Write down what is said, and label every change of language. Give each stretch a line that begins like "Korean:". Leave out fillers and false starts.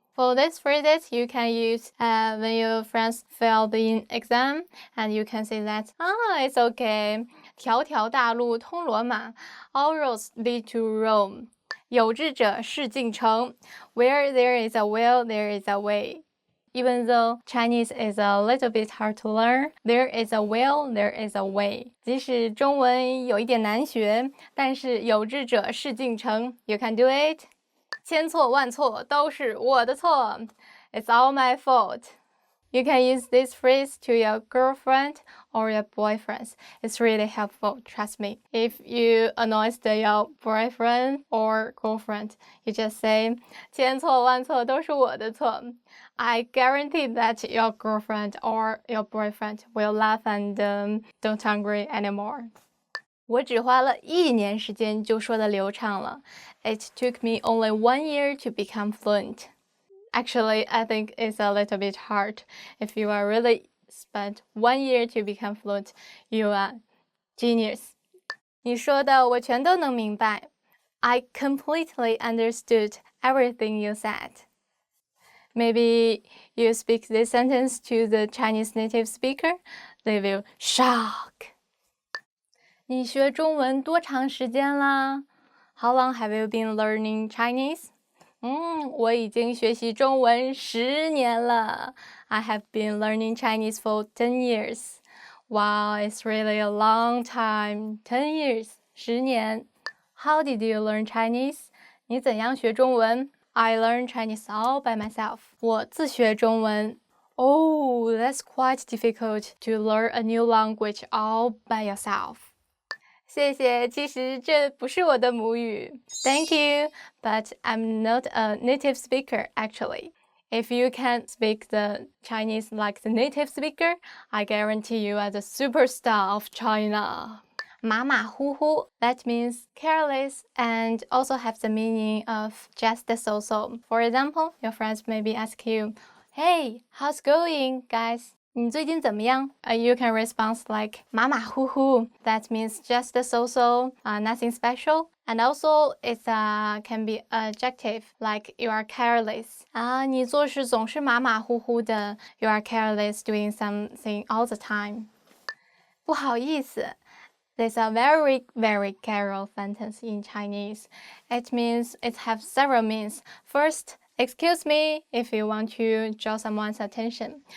English: For these phrases, you can use when your friends failed in exam, and you can say that, it's okay.
Chinese: 条条大路通罗马
English: All roads lead to Rome.
Chinese: 有志者事竟成
English: Where there is a will, there is a way. Even though Chinese is a little bit hard to learn, there is a will, there is a way.
Chinese: 即使中文有一点难学，但是有志者事竟成。
English: You can do it.
Chinese: 千错万错都是我的错。
English: It's all my fault. You can use this phrase to your girlfriend or your boyfriend. It's really helpful, trust me. If you annoy your boyfriend or girlfriend, you just say,
Chinese: 千错万错都是我的错.
English: I guarantee that your girlfriend or your boyfriend will laugh and don't angry anymore.
Chinese: 我只花了1年时间就说得流畅了。
English: It took me only 1 year to become fluent. Actually, I think it's a little bit hard. If you are really spent 1 year to become fluent, you are genius.
Chinese: 你说的我全都能明白。
English: I completely understood everything you said. Maybe you speak this sentence to the Chinese native speaker, they will shock.
Chinese: 你学中文多长时间啦？
English: How long have you been learning Chinese?
Chinese: 我已经学习中文10年了。
English: I have been learning Chinese for 10 years. Wow, it's really a long time. 10 years, 10年。How did you learn Chinese?
Chinese: 你怎样学中文？
English: I learned Chinese all by myself.
Chinese: 我自学中文。
English: Oh, that's quite difficult to learn a new language all by yourself.
Chinese: 谢谢，其实这不是我的母语。
English: Thank you, but I'm not a native speaker actually. If you can speak the Chinese like the native speaker, I guarantee you are the superstar of China. 马马虎虎, that means careless and also have the meaning of just so-so. For example, your friends maybe ask you, Hey, how's going, guys?
Chinese: 你最近怎么样?
English: You can respond like 马马虎虎. That means just so-so, nothing special. And also, it can be adjective, like you are careless.
Chinese: 你做事总是马马虎虎的.
English: You are careless doing something all the time.
Chinese: 不好意思.
English: There's a very, very careful sentence in Chinese. It means it has several meanings. First, excuse me if you want to draw someone's attention.